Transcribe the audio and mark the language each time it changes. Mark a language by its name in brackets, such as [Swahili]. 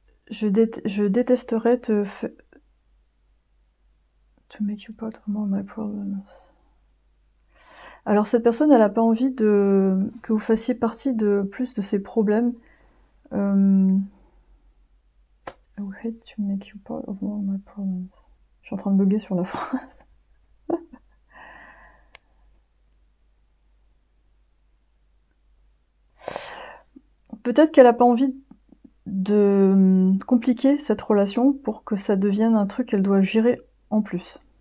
[French] Je détesterais [English] to make you part of my problems. [French] Alors cette personne, elle a pas envie que vous fassiez partie de plus de ses problèmes. [English] I would hate to make you part of my problems. [French] Je suis en train de bugger sur la phrase. Peut-être qu'elle a pas envie de compliquer cette relation pour que ça devienne un truc qu'elle doit gérer en plus.